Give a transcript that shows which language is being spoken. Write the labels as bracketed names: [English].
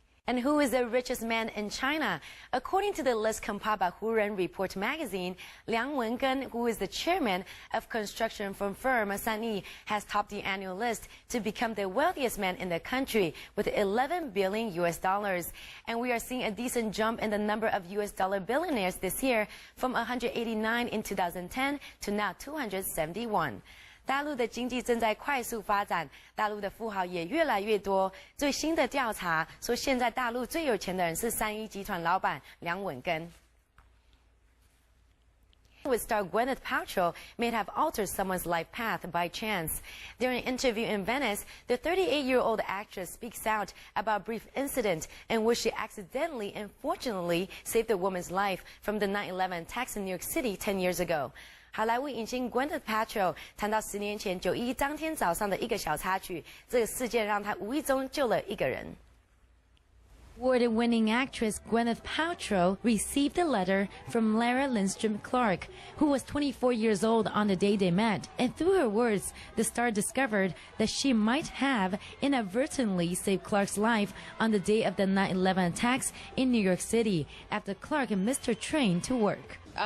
[English] And who is the richest man in China? According to the list compiled by Huren Report magazine, Liang Wengen, who is the chairman of construction firm Sanyi, has topped the annual list to become the wealthiest man in the country with $11 billion. And we are seeing a decent jump in the number of US dollar billionaires this year from 189 in 2010 to now 271. [Chinese] 大陆的经济正在快速发展，大陆的富豪也越来越多。最新的调查说，现在大陆最有钱的人是3一集团老板梁文根。 [English] With star Gwyneth Paltrow may have altered someone's life path by chance. During an interview in Venice, the 38-year-old actress speaks out about a brief incident in which she accidentally and fortunately saved a woman's life from the 9/11 attacks in New York City 10 years ago. [Chinese] 好莱坞影星 Gwyneth Paltrow 谈到10年前9/11当天早上的一个小插曲，这个事件让她无意中救了一个人。 [English] Award-winning actress Gwyneth Paltrow received a letter from Lara Lindstrom Clark, who was 24 years old on the day they met. And through her words, the star discovered that she might have inadvertently saved Clark's life on the day of the 9/11 attacks in New York City after Clark missed her train to work.